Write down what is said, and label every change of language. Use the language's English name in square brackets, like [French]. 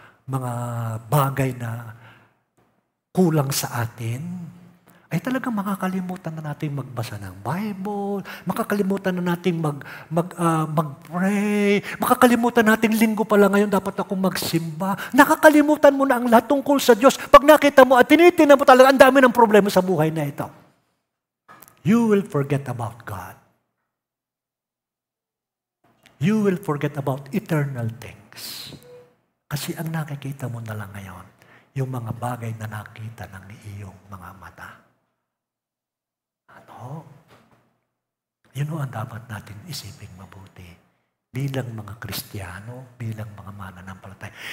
[Filipino] mga bagay na kulang sa atin, ay talagang makakalimutan na natin magbasa ng Bible, makakalimutan na natin mag-pray, makakalimutan natin linggo pala ngayon dapat akong magsimba. Nakakalimutan mo na ang lahat tungkol sa Diyos. Pag nakita mo at tinitingnan mo talaga, ang dami ng problema sa buhay na ito. [English] You will forget about God. You will forget about eternal things. [Filipino] Kasi ang nakikita mo na lang ngayon, yung mga bagay na nakita ng iyong mga mata. Ano? Yun ang dapat natin isiping mabuti. Bilang mga Kristiyano, bilang mga mananampalataya.